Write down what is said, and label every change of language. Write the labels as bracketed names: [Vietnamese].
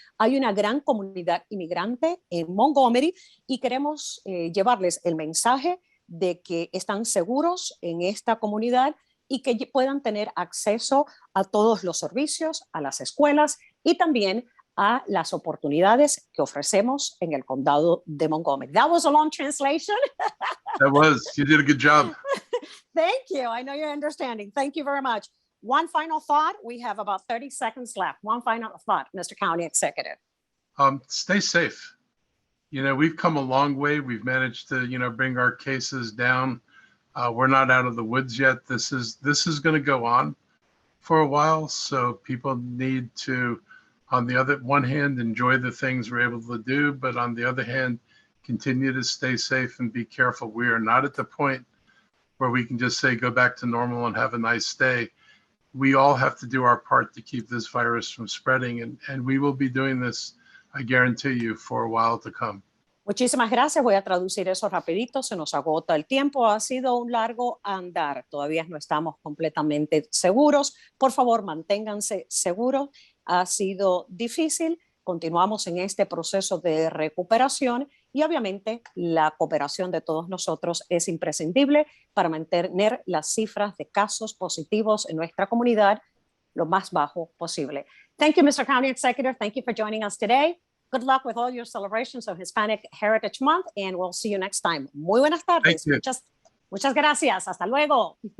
[Spanish] Hay una gran comunidad inmigrante en Montgomery y queremos llevarles el mensaje de que están seguros en esta comunidad y que puedan tener acceso a todos los servicios, a las escuelas y también a las oportunidades que ofrecemos en el condado de Montgomery. [English] That was a long translation. That was. You did a good job. Thank you. I know you're understanding. Thank you very much. One final thought. We have about 30 seconds left. One final thought, Mr. County Executive. Stay safe. We've come a long way. We've managed to, bring our cases down. We're not out of the woods yet. This is going to go on for a while. So people need to, on the other one hand, enjoy the things we're able to do, but on the other hand, continue to stay safe and be careful. We are not at the point where we can just say, go back to normal and have a nice day. We all have to do our part to keep this virus from spreading. And we will be doing this, I guarantee you, for a while to come. [Spanish] Muchísimas gracias. Voy a traducir eso rapidito. Se nos agota el tiempo. Ha sido un largo andar. Todavía no estamos completamente seguros. Por favor, manténganse seguros. Ha sido difícil. Continuamos en este proceso de recuperación y obviamente la cooperación de todos nosotros es imprescindible para mantener las cifras de casos positivos en nuestra comunidad lo más bajo posible. [English] Thank you, Mr. County Executive. Thank you for joining us today. Good luck with all your celebrations of Hispanic Heritage Month, and we'll see you next time. [Spanish] Muy buenas tardes. Muchas gracias. Hasta luego.